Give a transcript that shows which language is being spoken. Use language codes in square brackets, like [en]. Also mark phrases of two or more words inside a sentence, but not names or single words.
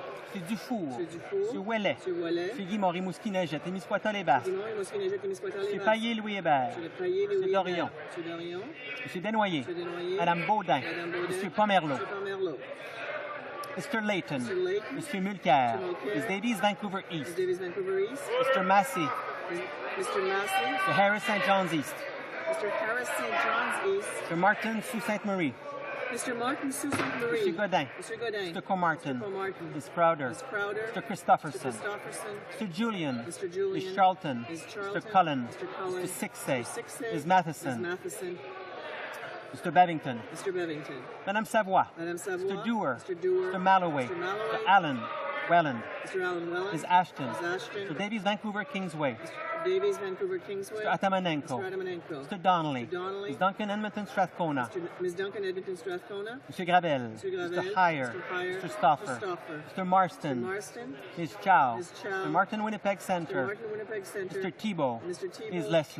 [fr] Monsieur Dufour. Monsieur Dufour. Monsieur Ouellet. Monsieur Ouellet. Monsieur Guimont, Rimouski-Neigette, Témiscouata-les-Basses. Guimont, Rimouski-Neigette, Témiscouata-les-Basses. Monsieur Paillé-Louis Hébert. Monsieur Paillé, Louis Monsieur Dorion. Monsieur Dorion. Monsieur Desnoyers. Monsieur Desnoyers. Madame Baudin. Madame Baudin. Monsieur Pomerleau. Monsieur Pomerleau. [en] Mr. Layton. Mr. Layton. [fr] Monsieur Mulcair. [en] Mr. Mulcair. Ms. Davies, Vancouver Ms. East. Davies, Vancouver East. Mr. Massey. Mr. Massey. Mr. Harris, St. John's East. Mr. Harris, St. John's East. Mr. Martin, Sault Ste. Marie. Mr. Martin, Sault Ste. Marie. [fr] Monsieur Godin. [en] Mr. Godin. Mr. Comartin. Mr. Comartin. Ms. Crowder. Ms. Crowder. Mr. Christopherson. Mr. Christopherson. Mr. Julian. Mr. Julian. Ms. Charlton. Ms. Charlton. Mr. Cullen. Mr. Cullen. Mr. Sixay. Mr. Sixay. Ms. Matheson. Ms. Matheson. Mr. Bevington. Mr. Bevington. [fr] Madame Savoie. Madame Savoie. [en] Mr. Dewar. Mr. Dewar. Mr. Malloway. Mr. Malloway. Mr. Allen. Welland. Mr. Allen Welland. Ms. Ashton. Ms. Ashton. Mr. Davies, Vancouver, Kingsway. Mr. Davies, Vancouver, Kingsway. Mr. Atamanenko. Mr. Atamanenko. Mr. Donnelly. Mr. Donnelly. Ms. Duncan, Edmonton, Strathcona. Ms. Duncan, Edmonton, Strathcona. Mr. Gravel. Mr. Gravel. Mr. Heyer. Mr. Heyer. Mr. Stauffer. Mr. Stauffer. Mr. Marston. Mr. Marston. Ms. Chow. Ms. Chow. Mr. Martin, Winnipeg Mr. Center. Martin, Winnipeg Center. Mr. Thibault. Mr. Thibault. Ms. Leslie.